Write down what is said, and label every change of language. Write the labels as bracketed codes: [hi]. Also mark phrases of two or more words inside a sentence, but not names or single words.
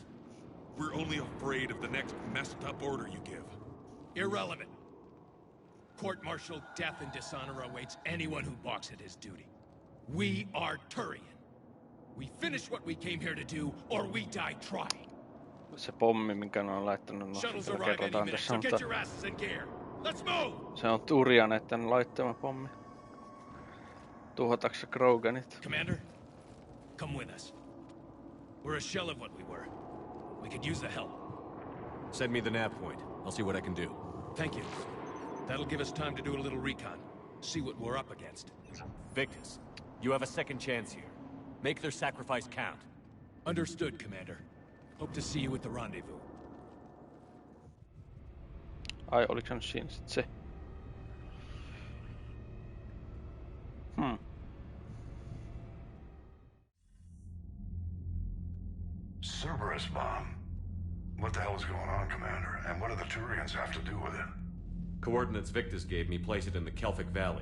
[en] We're only afraid of the next messed up order you give. Irrelevant. Court-martial death and dishonor awaits anyone who balks at his duty. We are Turian. We finish what we came here to do, or we die trying. [fi] Se pommi, minkä ne on laittanut, no [en] Shuttles [fi] sitä [en] arrive any [fi] kerrotaan [en] minute, [fi] tässä, [en] so get [fi] mutta [en] your asses in gear. Let's move! [fi] se on Turianeiden laittama pommi. Tuhotaks se Kroganit? [en] Commander, come with us. We're a shell of what we were. We could use the help. Send me the nav point. I'll see what I can do. Thank you. That'll give us time to do a little recon. See what we're up against. Victus, you have a second chance here. Make their sacrifice count. Understood, Commander. Hope to see you at the rendezvous. [fi] Ai, oliks nyt siinä sit se? [en] Cerberus bomb. What the hell is going on, Commander? And what do the Turians have to do with it? Coordinates Victus gave me place it in the Kelphic Valley.